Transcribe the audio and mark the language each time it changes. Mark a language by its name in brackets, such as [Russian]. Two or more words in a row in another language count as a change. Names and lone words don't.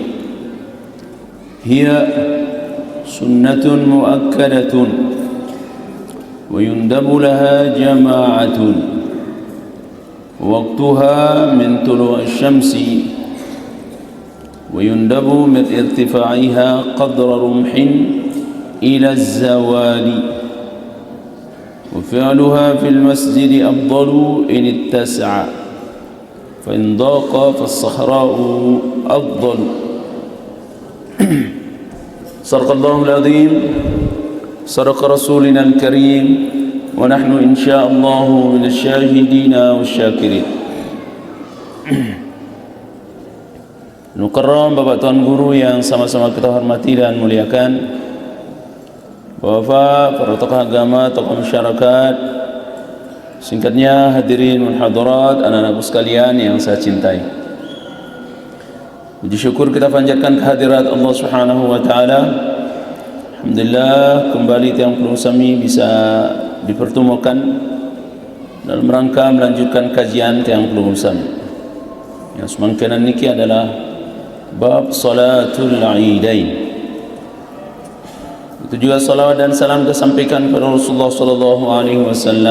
[Arabic] هي سنة مؤكدة ويندب لها جماعة، وقتها من طلوع الشمس، ويندب من ارتفاعها قدر رمح إلى الزوال، وفعلها في المسجد أفضل إن اتسع، فإن ضاق فالصحراء أفضل. صدق الله العظيم، صدق رسولنا الكريم، ونحن إن شاء الله من الشاهدين والشاكرين. [Indonesian] Nukarram Bapak Tuan Guru yang sama-sama kita hormati dan muliakan, Bapak, para tokoh agama, tokoh masyarakat, singkatnya hadirin muhadarat, anak-anakku sekalian yang saya cintai. Puji syukur kita panjatkan kehadirat Allah [Arabic] سبحانه وتعالى. [Indonesian] Alhamdulillah, kembali [Sasak] Tiang Pelung Sami [Indonesian] bisa dipertemukan dalam rangka melanjutkan kajian [Sasak] Tiang Pelung Sami. [Indonesian] Yang [Sasak] semangkinan niki [Indonesian] adalah bab [Arabic] صلاة العيدين. [Indonesian] Itu juga salawat dan salam kita sampaikan kepada Rasulullah [Arabic] صلى الله عليه وسلم.